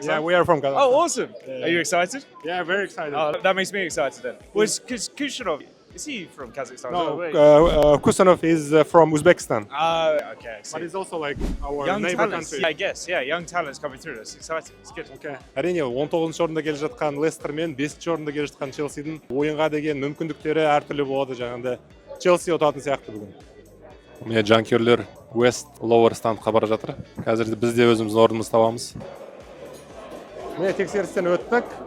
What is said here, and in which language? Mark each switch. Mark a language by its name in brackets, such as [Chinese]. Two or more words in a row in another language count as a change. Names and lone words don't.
[English] Yeah, we are from Kazakhstan. Oh, awesome. Yeah. Are you excited? Yeah, very excited. Oh, that makes me excited then. Well, because Kushnerov, is he from Kazakhstan? No, Kusanov is from Uzbekistan. Okay. But it's also like our Young neighbor talents, country. yeah, I guess. Yeah, young talents coming through. That's exciting. It's good. Okay. [Kazakh] Әрине 19-ші орында келе жатқан Лестер мен 5-ші орында келе жатқан Челсидің ойынға деген мүмкіндіктері әртүрлі болады. Жаңағыдай Челси ұтатын сияқты бүгін. Міне жанкүйерлер West Lower стандқа бара жатыр. Қазір біз де өзіміздің орнымызды табамыз. Міне тексерістен өттік.